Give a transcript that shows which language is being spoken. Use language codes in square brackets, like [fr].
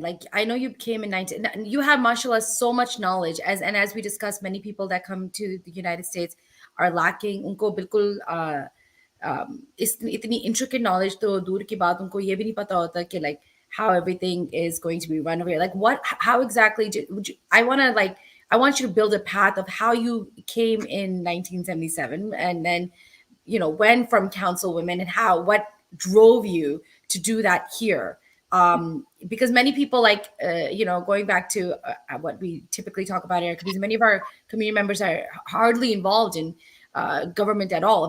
[en] Like, I know you came in 19. And you have, mashallah, so much knowledge. And as we discussed, many people that come to the United States are lacking. [hi] उनको बिल्कुल इतनी intricate knowledge तो दूर की बात, उनको ये भी नहीं पता होता कि [en] like how everything is going to be run over here. Like, how exactly I want you to build a path of how you came in 1977 and then when from councilwomen and what drove you to do that here. Because many people going back to what we typically talk about here, because many of our community members are hardly involved in government at all.